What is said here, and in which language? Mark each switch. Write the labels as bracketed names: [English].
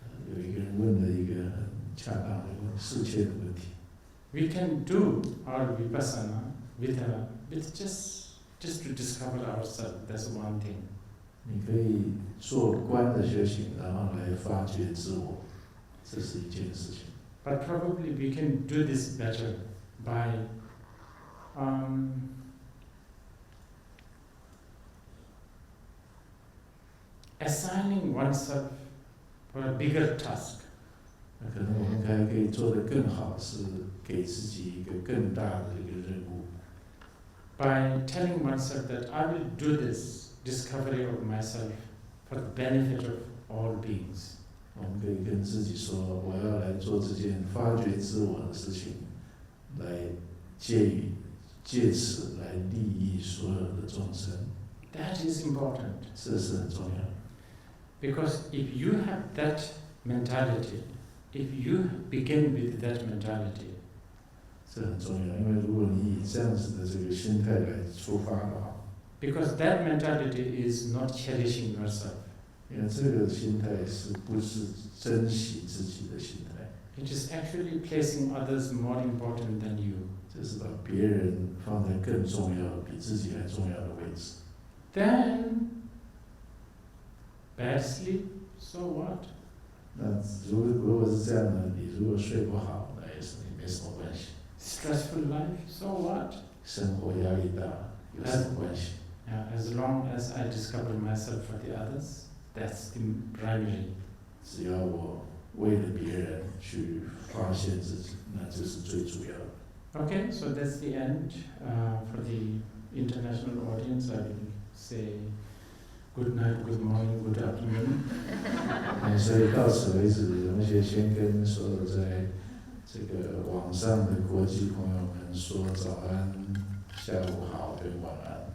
[Chinese] 有一个人问了一个很恰当的、适切的问题。 [English] we can do our Vipassana with just to discover ourselves. That's one thing. [Chinese] 你可以做观的修行，然后来发掘自我，这是一件事情。 [English] But probably we can do this better by assigning oneself for a bigger task. [Chinese] 那可能我们还可以做得更好，是给自己一个更大的一个任务。 [English] By telling oneself that I will do this discovery of myself for the benefit of all beings. [Chinese] 我们可以跟自己说，我要来做这件发掘自我的事情，来借此来利益所有的众生。 [English] That is important. [Chinese] 这是很重要的。 [English] Because if you have that mentality, if you begin with that mentality, [Chinese] 这很重要，因为如果你以这样子的这个心态来出发的话， [English] because that mentality is not cherishing yourself. [Chinese] 因为这个心态是不是珍惜自己的心态？ [English] It is actually placing others more important than you. [Chinese] 这是把别人放在更重要、比自己还重要的位置。 [English] Then, bad sleep, so what? [Chinese] 那如果是这样的，你如果睡不好，那也没什么关系。 [English] Stressful life, so what? [Chinese] 生活压力大有什么关系？ [English] As long as I discover myself for the others, that's the primary. [Chinese] 只要我为了别人去发现自己，那这是最主要的。 [English] Okay, so that's the end. For the international audience, I will say good night, good morning, good afternoon. [Chinese] 所以到此为止，我们先跟所有在这个网上的国际朋友们说早安、下午好跟晚安。